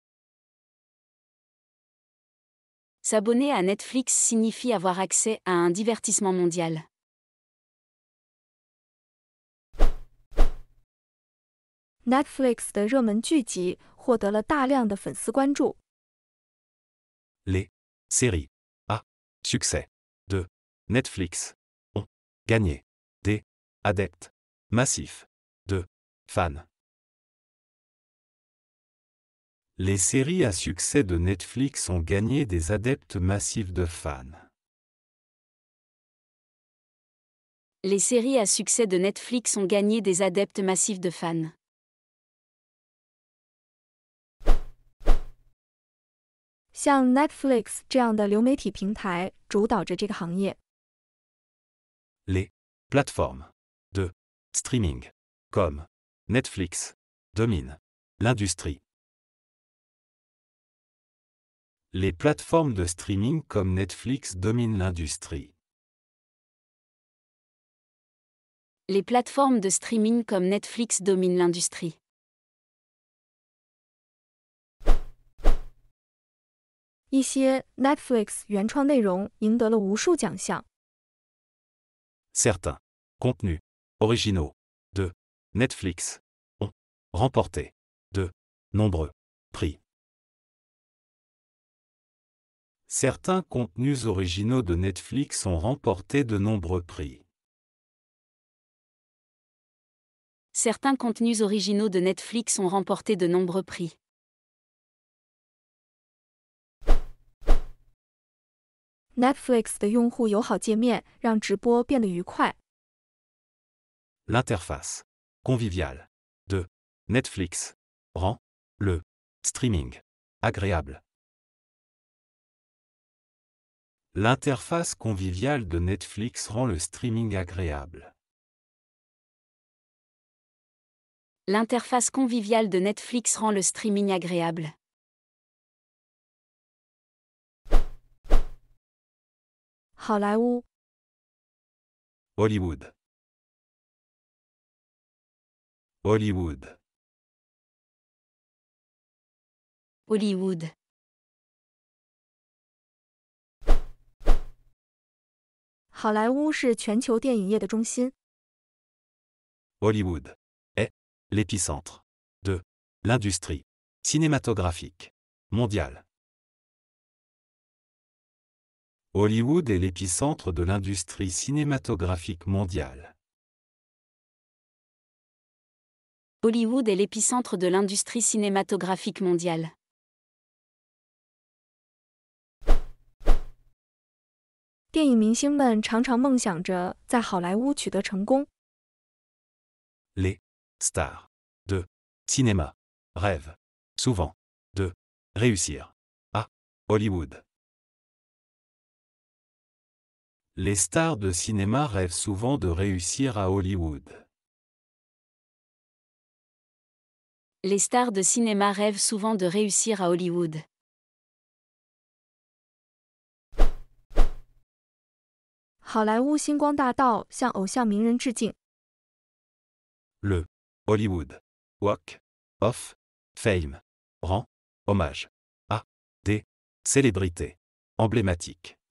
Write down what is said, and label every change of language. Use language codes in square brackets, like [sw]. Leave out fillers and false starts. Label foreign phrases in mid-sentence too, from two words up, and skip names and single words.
[fr] S'abonner à Netflix signifie avoir accès à un divertissement mondial. [zh] Netflix 的热门剧集获得了大量的粉丝关注。 [fr] Les séries à succès de Netflix ont gagné des adeptes massifs de fans. Les séries à succès de Netflix ont gagné des adeptes massifs de fans. Les séries à succès de Netflix ont gagné des adeptes massifs de fans. [zh] 像 Netflix 这样的流媒体平台主导着这个行业。 [fr] Les plateformes de streaming comme Netflix dominent l'industrie. Les plateformes de streaming comme Netflix dominent l'industrie. Les plateformes de streaming comme Netflix dominent l'industrie. [zh] 一些 Netflix 原创内容赢得了无数奖项。 [fr] Certains contenus originaux de Netflix ont remporté de nombreux prix. Certains contenus originaux de Netflix ont remporté de nombreux prix. Certains contenus originaux de Netflix ont remporté de nombreux prix. [zh] Netflix 的用户友好界面让直播变得愉快。 [fr] L'interface conviviale de Netflix rend le streaming agréable. L'interface conviviale de Netflix rend le streaming agréable. L'interface conviviale de Netflix rend le streaming agréable. [zh] 好莱坞 [fr] Hollywood. Hollywood. Hollywood. [zh] 好莱坞是全球电影业的中心。 [fr] Hollywood est l'épicentre de l'industrie cinématographique mondiale. Hollywood est l'épicentre de l'industrie cinématographique mondiale. Hollywood est l'épicentre de l'industrie cinématographique mondiale. [zh] 电影明星们常常梦想着在好莱坞取得成功。 [fr] Les stars de cinéma rêvent souvent de réussir à Hollywood. Les stars de cinéma rêvent souvent de réussir à Hollywood. Les stars de cinéma rêvent souvent de réussir à Hollywood. [zh] 好莱坞星光大道向偶像名人致敬。 [fr] Le Hollywood Walk of Fame rend hommage à des célébrités emblématiques.